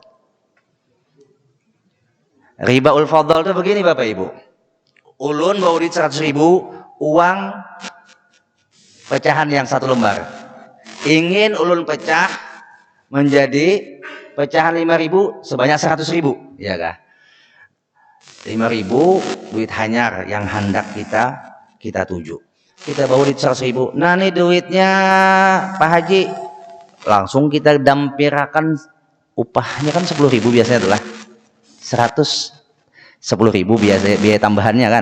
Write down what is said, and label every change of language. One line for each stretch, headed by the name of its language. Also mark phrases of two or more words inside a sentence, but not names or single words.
Arabic: ربا الفضل
Indonesian: itu begini Bapak Ibu.
Banjar: Ulun bawa duit 100.000, uang pecahan yang 1 lembar. Ingin ulun pecah menjadi pecahan 5.000 sebanyak 100.000, ya kah? 5.000 duit hanyar yang hendak kita tuju. Kita bawa duit 100.000. Nah, ini duitnya Pak Haji. Langsung kita dampirakan upahnya kan 10.000 biasanya adalah 110.000 biasa biaya tambahannya kan.